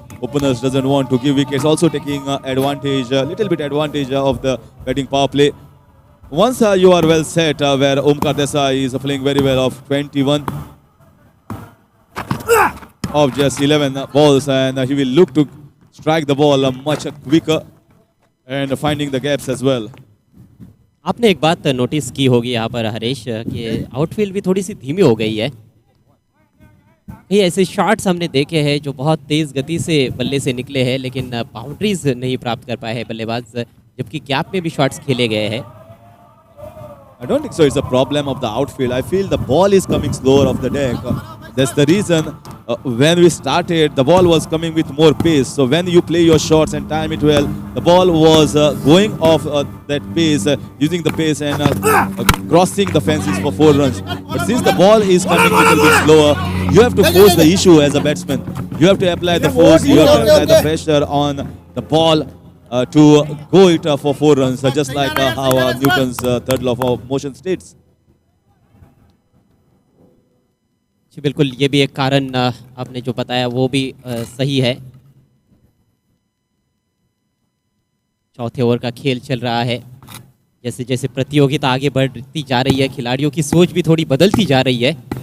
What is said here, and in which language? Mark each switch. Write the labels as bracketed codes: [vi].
[en] Openers doesn't want to give wickets, also taking advantage, a little bit advantage of the batting power play. Once you are well set, where Omkar Desai is playing very well of 21 of just 11 balls, and he will look to strike the ball much quicker and finding the gaps as well. [hi] आपने एक बात notice की होगी यहाँ पर हरीश कि outfield भी थोड़ी सी धीमी हो गई है. ये ऐसे शॉट्स हमने देखे हैं जो बहुत तेज़ गति से बल्ले से निकले हैं, लेकिन बाउंड्रीज नहीं प्राप्त कर पाए हैं बल्लेबाज, जबकि गैप में भी शॉट्स खेले गए हैं. [en] I don't think so. It's a problem of the outfield. I feel the ball is coming slower off the deck. That's the reason when we started, the ball was coming with more pace. So when you play your shots and time it well, the ball was going off that pace, using the pace and crossing the fences for 4 runs. But since the ball is coming a little bit slower, you have to force the issue as a batsman. You have to apply the force, you have to apply the pressure on the ball to go it for 4 runs, just like how Newton's third law of motion states. [hi] जी बिल्कुल, ये भी एक कारण आपने जो बताया वो भी सही है. चौथे ओवर का खेल चल रहा है. जैसे जैसे प्रतियोगिता आगे बढ़ती जा रही है, खिलाड़ियों की सोच भी थोड़ी बदलती जा रही है.